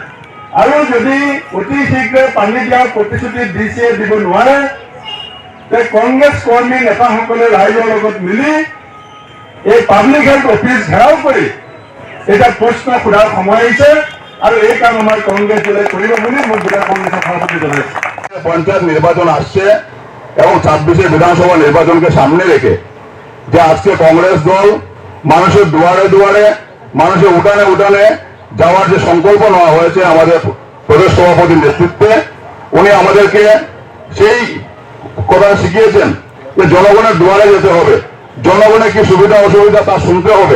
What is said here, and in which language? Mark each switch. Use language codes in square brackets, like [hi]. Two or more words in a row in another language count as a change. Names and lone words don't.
[as] আৰু যদি অতি শীঘ্ৰে পানী দিয়াৰ প্ৰতিশ্ৰুতি দিছে, দিব নোৱাৰে, তে কংগ্ৰেছ কৰ্মী নেতাসকলে ৰাইজৰ লগত মিলি এই [en] public health office [as] ঘেৰাও কৰি এটা প্ৰশ্ন সোধাৰ সময় আহিছে আৰু এই কাম আমাৰ কংগ্ৰেছ দলে কৰিব বুলি মই জিলা কংগ্ৰেছৰ সভাপতি জনাইছো। [bn] পঞ্চায়েত নির্বাচন আসছে এবং 26-এ বিধানসভা নির্বাচনকে সামনে রেখে যে আজকে কংগ্রেস দল মানুষের দুয়ারে দুয়ারে, মানুষের উঠানে উঠানে যাওয়ার যে সংকল্প নেওয়া হয়েছে আমাদের প্রদেশ সভাপতির নেতৃত্বে, উনি আমাদেরকে সেই কথা শিখিয়েছেন যে জনগণের দুয়ারে যেতে হবে, জনগণের কি সুবিধা অসুবিধা তা শুনতে হবে।